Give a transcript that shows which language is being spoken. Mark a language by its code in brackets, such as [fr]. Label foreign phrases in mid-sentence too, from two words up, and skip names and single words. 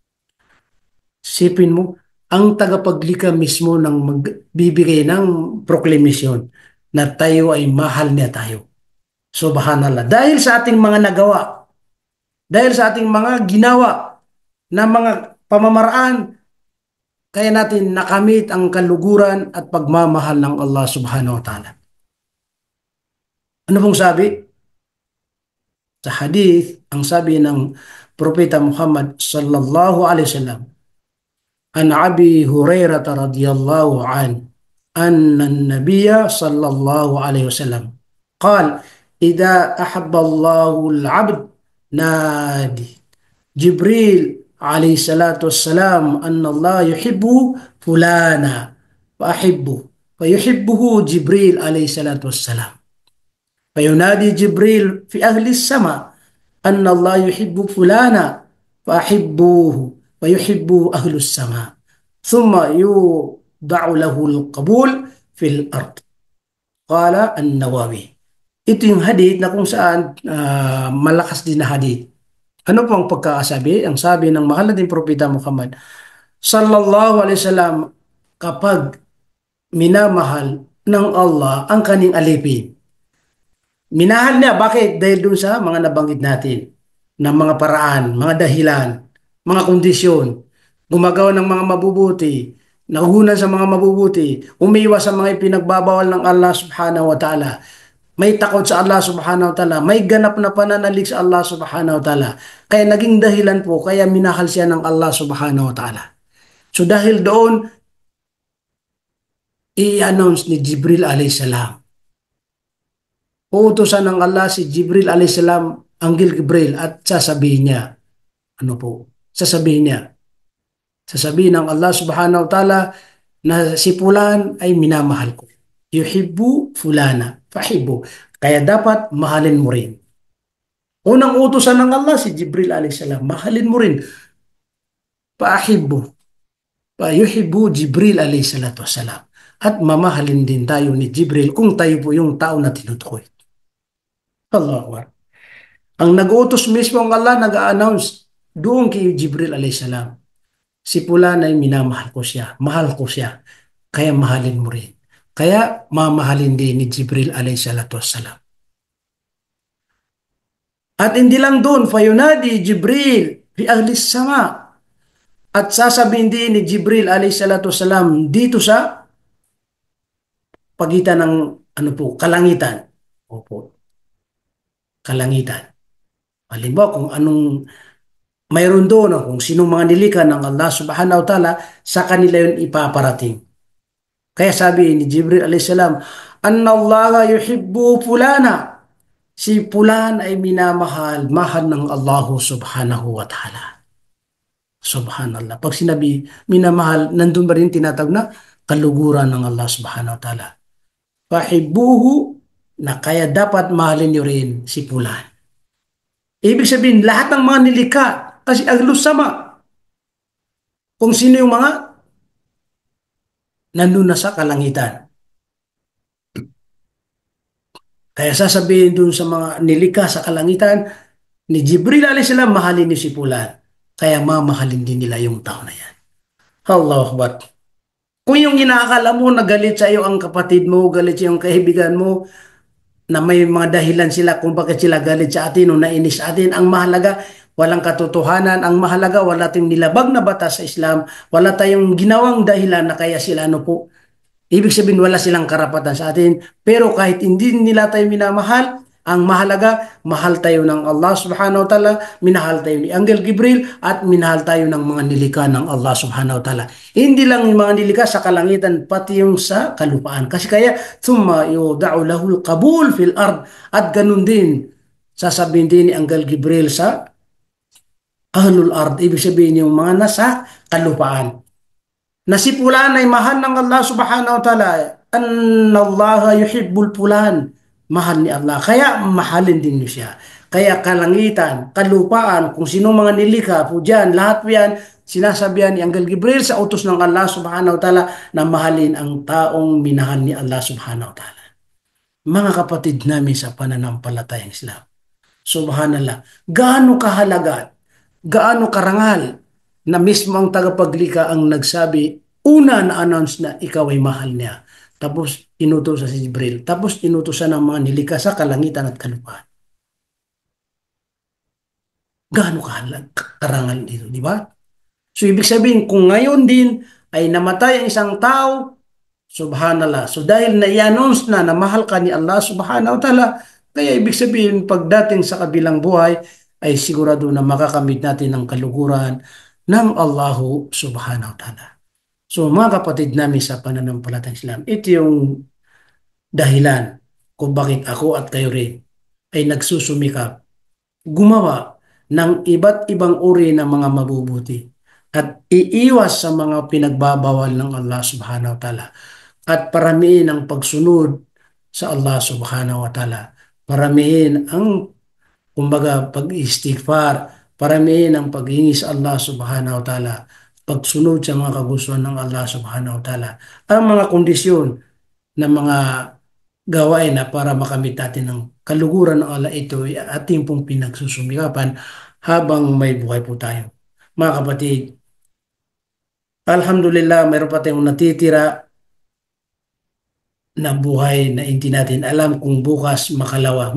[tl] Sipin mo, ang tagapaglikha mismo ng magbibigay ng proklemasyon na tayo ay mahal niya tayo. Subhanallah. Dahil sa ating mga nagawa, dahil sa ating mga ginawa na mga pamamaraan, kaya natin nakamit ang kaluguran at pagmamahal ng Allah [ar] سبحانه وتعالى. [tl] Ano pong sabi? Sa hadith, ang sabi ng Propeta Muhammad [ar] صلى الله عليه وسلم، عن أبي هريرة رضي الله عن أن النبي صلى الله عليه وسلم قال إذا أحب الله العبد نادي جبريل عليه الصلاة والسلام أن الله يحب فلانا فأحبه فيحبه جبريل عليه الصلاة والسلام فينادي جبريل في أهل السماء أن الله يحب فلانا فأحبوه ويحبه أهل السماء ثم يوضع له القبول في الأرض. قال النووي. [tl] Ito yung hadith na kung saan malakas din na hadith. Ano po ang pagkakasabi? Ang sabi ng mahal nating Propeta Muhammad [ar] صلى الله عليه وسلم, [tl] kapag minamahal ng Allah ang kaning alipin, minahal niya. Bakit? Dahil dun sa mga nabanggit natin na mga paraan, mga dahilan, mga kondisyon, gumagawa ng mga mabubuti, nahuhunan sa mga mabubuti, umiiwas sa mga ipinagbabawal ng Allah [ar] سبحانه وتعالى, [tl] may takot sa Allah [ar] سبحانه وتعالى, [tl] may ganap na pananalig sa Allah [ar] سبحانه وتعالى. [tl] Kaya naging dahilan po, kaya minahal siya ng Allah [ar] سبحانه وتعالى. [tl] So dahil doon, i-announce ni Jibril [ar] عليه السلام, [tl] uutusan ng Allah si Jibril [ar] عليه السلام, [tl] Anghel Jibril, at sasabihin niya, ano po? Sasabihin niya, sasabihin ng Allah [ar] سبحانه وتعالى, [tl] na si Fulan ay minamahal ko. [ar] يحب فلانا، فأحبه. [tl] Kaya dapat mahalin mo rin. Unang utusan ng Allah si Jibril [ar] عليه السلام, [tl] mahalin mo rin. Paahibbu. [ar] يحب جبريل عليه الصلاة والسلام. [tl] At mamahalin din tayo ni Jibril kung tayo po yung tao na tinutukoy. [ar] الله أكبر. [tl] Ang nag-utos mismo ang Allah, nag-a-announce doon kay Jibril [ar] عليه السلام. [tl] Si Fulan ay minamahal ko siya, mahal ko siya, kaya mahalin mo rin. Kaya mamahalin din ni Jibril [ar] عليه الصلاة والسلام. [tl] At hindi lang doon, [ar] فينادي جبريل في أهل السماء. [tl] At sasabihin din ni Jibril [ar] عليه الصلاة والسلام [tl] dito sa pagitan ng ano po, kalangitan. Opo, kalangitan. Halimbawa kung anong mayroon doon, kung sinong mga nilikha ng Allah [ar] سبحانه وتعالى, [tl] sa kanila yun ipaparating. Kaya sabi ni Jibril [ar] عليه السلام, أن الله يحب فلانا. [tl] Si Fulan ay minamahal, mahal ng Allah [ar] سبحانه وتعالى. [tl] Subhanallah. Pag sinabi minamahal, nandun ba rin tinatawag na kaluguran ng Allah [ar] سبحانه وتعالى. [tl] Fahibbuhu, na kaya dapat mahalin niyo rin si Fulan. Ibig sabihin, lahat ng mga nilikha, kasi [ar] أهل السماء, [tl] kung sino yung mga nandun na sa kalangitan. Kaya sasabihin dun sa mga nilikha sa kalangitan, ni Jibril [ar] عليه السلام, [tl] mahalin niyo si Fulan. Kaya mamahalin din nila yung tao na yan. [ar] الله أكبر. [tl] Kung yung inaakala mo na galit sa iyo ang kapatid mo, galit sa yung kaibigan mo, na may mga dahilan sila kung bakit sila galit sa atin o nainis sa atin, ang mahalaga, walang katotohanan. Ang mahalaga, wala tayong nilabag na batas sa Islam, wala tayong ginawang dahilan na kaya sila ano po. Ibig sabihin, wala silang karapatan sa atin. Pero kahit hindi nila tayo minamahal, ang mahalaga, mahal tayo ng Allah [ar] سبحانه وتعالى, [tl] minahal tayo ni Angel Gabriel, at minahal tayo ng mga nilikha ng Allah [ar] سبحانه وتعالى. [tl] Hindi lang yung mga nilikha sa kalangitan, pati yung sa kalupaan. Kasi kaya, [ar] ثم يوضع له القبول في الأرض. [tl] At ganun din, sasabihin din ni Angel Gabriel sa [ar] أهل الأرض. [tl] Ibig sabihin yung mga nasa kalupaan. Na si Fulan ay mahal ng Allah [ar] سبحانه وتعالى. أن الله يحب فلان. [tl] Mahal ni Allah. Kaya mahalin din niyo siya. Kaya kalangitan, kalupaan, kung sino mga nilikha po dyan, lahat po yan, sinasabihan ni Angel Gabriel sa utos ng Allah [ar] سبحانه وتعالى [tl] na mahalin ang taong minahal ni Allah [ar] سبحانه وتعالى. [tl] Mga kapatid namin sa pananampalatayang Islam. Subhanallah. Gaano kahalaga, gaano karangal na mismo ang tagapaglikha ang nagsabi, una na-announce na ikaw ay mahal niya. Tapos inutos sa si Jibril. Tapos inutos ng mga nilikha sa kalangitan at kalupaan. Gaano karangal dito, di ba? So ibig sabihin, kung ngayon din ay namatay ang isang tao, subhanallah. So dahil na-i-announce na mahal ka ni Allah [ar] سبحانه وتعالى, [tl] kaya ibig sabihin, pagdating sa kabilang buhay, ay sigurado na makakamit natin ang kaluguran ng [ar] الله سبحانه وتعالى. [tl] So mga kapatid namin sa pananampalatayang Islam, ito yung dahilan kung bakit ako at kayo rin ay nagsusumikap, gumawa ng iba't ibang uri ng mga mabubuti at iiwas sa mga pinagbabawal ng Allah [ar] سبحانه وتعالى [tl] at paramihin ang pagsunod sa Allah [ar] سبحانه وتعالى. [tl] Paramihin ang kumbaga pag-istighfar, paramihin ang paghingi sa Allah [ar] سبحانه وتعالى, [tl] pagsunod sa mga kagustuhan ng Allah [ar] سبحانه وتعالى, [tl] ang mga kondisyon ng mga gawain na para makamit natin ng kaluguran ng Allah, ito ay ating pong pinagsusumikapan habang may buhay po tayo. Mga kapatid, alhamdulillah, mayroon pa tayong natitira na buhay na hindi natin alam kung bukas makalawa.